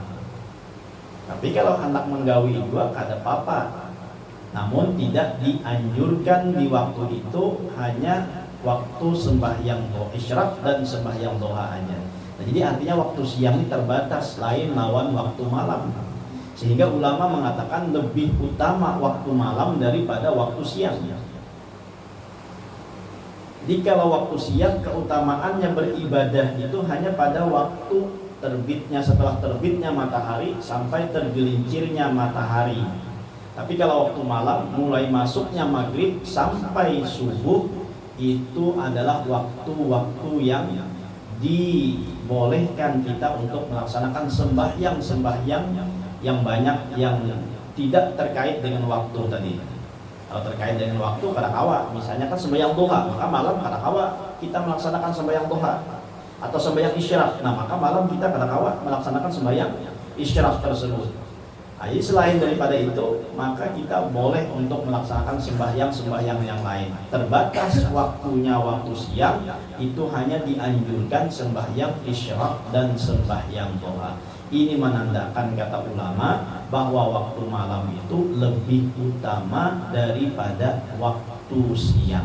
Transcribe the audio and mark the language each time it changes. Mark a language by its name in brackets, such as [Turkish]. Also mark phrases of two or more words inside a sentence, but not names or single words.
[Banjar] Tapi kalau hendak menggawi dua kada apa-apa. [Indonesian] Namun tidak dianjurkan di waktu itu, hanya waktu sembahyang isyraq dan sembahyang duha aja. [Banjar] Nah, jadi artinya waktu siang ini terbatas, lain lawan waktu malam. [Indonesian] Sehingga ulama mengatakan lebih utama waktu malam daripada waktu siang. Jadi kalau waktu siang keutamaannya beribadah itu hanya pada waktu terbitnya, setelah terbitnya matahari sampai tergelincirnya matahari. Tapi kalau waktu malam mulai masuknya maghrib sampai subuh itu adalah waktu-waktu yang dibolehkan kita untuk melaksanakan sembahyang yang banyak yang tidak terkait dengan waktu tadi. [Banjar] Kalau terkait dengan waktu kadakawa, misalnya kan sembahyang duha, maka malam kadakawa kita melaksanakan sembahyang duha, atau sembahyang isyraq. Nah, maka malam kita kadakawa melaksanakan sembahyang isyraq tersebut. [Indonesian] Nah, jadi selain daripada itu, maka kita boleh untuk melaksanakan sembahyang yang lain. Terbatas waktunya waktu siang, itu hanya dianjurkan sembahyang isyraq dan sembahyang duha. Ini menandakan, kata ulama, bahwa waktu malam itu lebih utama daripada waktu siang.